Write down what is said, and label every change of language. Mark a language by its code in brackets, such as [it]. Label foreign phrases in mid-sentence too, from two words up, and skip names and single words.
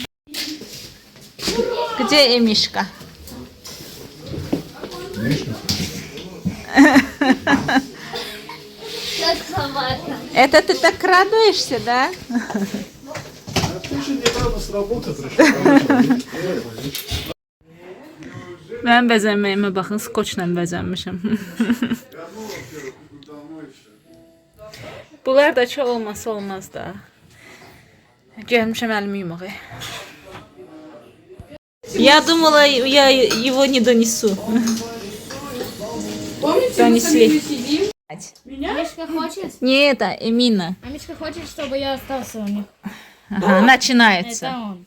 [ru] Где Эмишка? Миша? Как собака. Это ты так радуешься, да? Ты же недавно с работы пришел. [az] Mən bəzənməyimə baxın, skoçla bəzənmişəm. Bunlar da çox olmasa olmaz da. Gəlmişəm əlimi yumağa. [ru] Я думала, я его не донесу. Донесли. Мишка хочет? Не это, Эмина. А Мишка хочет, чтобы я остался у них. Ага, начинается. Это он.